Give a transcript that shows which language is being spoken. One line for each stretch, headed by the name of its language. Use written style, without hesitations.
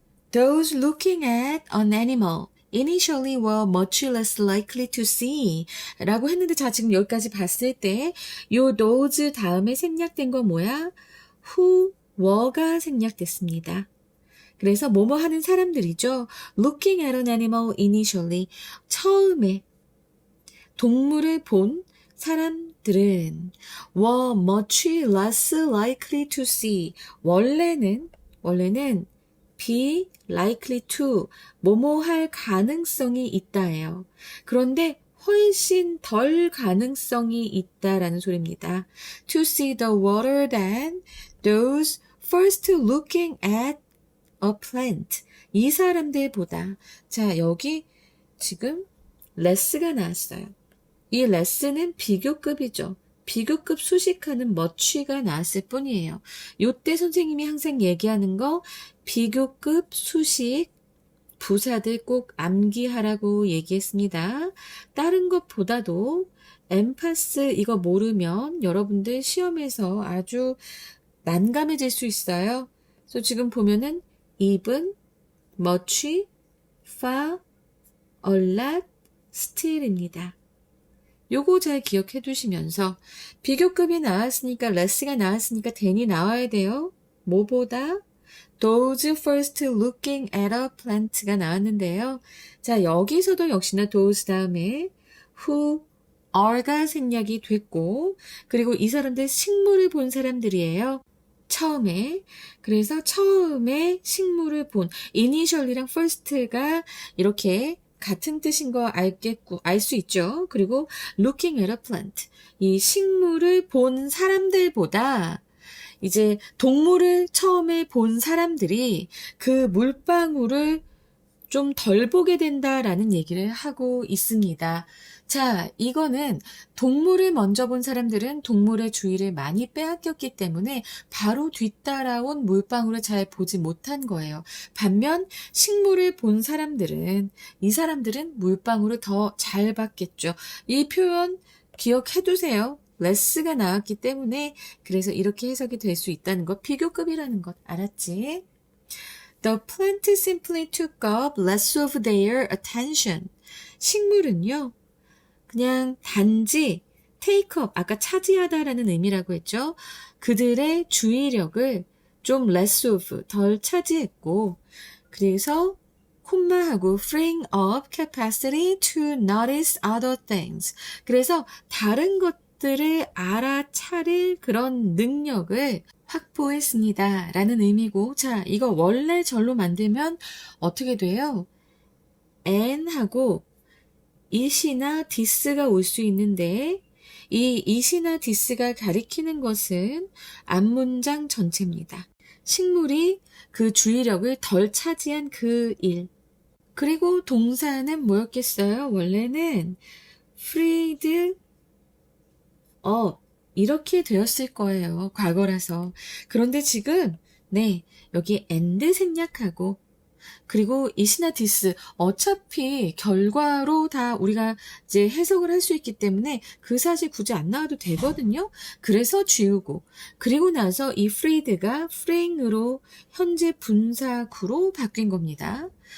English: Those looking at an animal initially were much less likely to see
Korean: 라고 했는데 자, 지금 여기까지 봤을 때 요 those 다음에 생략된 건 뭐야? who, were가 생략됐습니다. 그래서 뭐뭐 하는 사람들이죠.
English: Looking at an animal initially
Korean: 처음에 동물을 본 사람들은
English: were much less likely to see 원래는 be likely to
Korean: 뭐뭐 할 가능성이 있다예요. 그런데 훨씬 덜 가능성이 있다라는 소리입니다.
English: To see the water than those first looking at a plant.
Korean: 이 사람들보다 자, 여기 지금 less가 나왔어요. 이 less는 비교급이죠. 비교급 수식하는 much가 나왔을 뿐이에요. 요때 선생님이 항상 얘기하는 거 비교급 수식 부사들 꼭 암기하라고 얘기했습니다. 다른 것보다도 엠파스 이거 모르면 여러분들 시험에서 아주 난감해질 수 있어요. 그래서 지금 보면은 even, much, far, a lot, still입니다. 요거 잘 기억해 두시면서 비교급이 나왔으니까 less가 나왔으니까 than이 나와야 돼요. 뭐보다?
English: those first looking at a plant가 나왔는데요.
Korean: 자, 여기서도 역시나 those 다음에 who, are가 생략이 됐고 그리고 이 사람들 식물을 본 사람들이에요. 처음에. 그래서 처음에 식물을 본 initially랑 first가 이렇게 같은 뜻인 거 알 수 있죠.
English: 그리고 looking at a plant.
Korean: 이 식물을 본 사람들보다 이제 동물을 처음에 본 사람들이 그 물방울을 좀 덜 보게 된다라는 얘기를 하고 있습니다. 자, 이거는 동물을 먼저 본 사람들은 동물의 주의를 많이 빼앗겼기 때문에 바로 뒤따라온 물방울을 잘 보지 못한 거예요. 반면 식물을 본 사람들은 이 사람들은 물방울을 더 잘 봤겠죠. 이 표현 기억해 두세요. less가 나왔기 때문에 그래서 이렇게 해석이 될 수 있다는 것, 비교급이라는 것 알았지?
English: The plant simply took up less of their attention.
Korean: 식물은요, 그냥 단지 take up, 아까 차지하다라는 의미라고 했죠. 그들의 주의력을 좀 less of, 덜 차지했고, 그래서 콤마하고
English: freeing up capacity to notice other things.
Korean: 그래서 다른 것들을 알아차릴 그런 능력을 확보했습니다. 라는 의미고, 자, 이거 원래 절로 만들면 어떻게 돼요? and하고 it이나 this가 올 수 있는데, 이 it이나 this가 가리키는 것은 앞문장 전체입니다. 식물이 그 주의력을 덜 차지한 그 일. 그리고 동사는 뭐였겠어요? 원래는 freed up. 이렇게 되었을 거예요. 과거라서. 그런데 지금 네, 여기 and 생략하고 그리고 it이나 this 어차피 결과로 다 우리가 이제 해석을 할 수 있기 때문에 그 사실 굳이 안 나와도 되거든요. 그래서 지우고 그리고 나서 이 freed가 freeing으로 현재 분사구로 바뀐 겁니다.